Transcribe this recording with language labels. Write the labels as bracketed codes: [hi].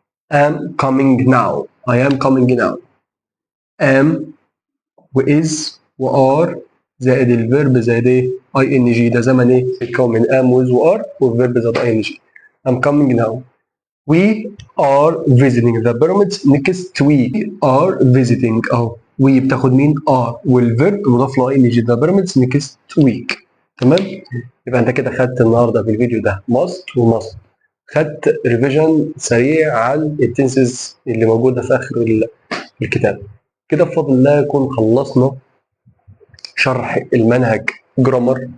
[en] am coming now. I am coming now. [ar] am و is و are زائد الفيرب زائد ايه؟ ing. ده زمن ايه؟ بيتكون من am و is و are والفيرب زائد ing. [en] I'm coming now. We are visiting the pyramids next week. are visiting اهو. [ar] we بتاخد مين؟ are والفيرب مضاف له ing. [en] the pyramids next week. [ar] تمام؟ يبقى انت كده خدت النهارده في الفيديو ده must و must. خدت ريفيجن سريع عن التنسز اللي موجوده في اخر الكتاب. كده بفضل الله نكون خلصنا شرح المنهج جرامر.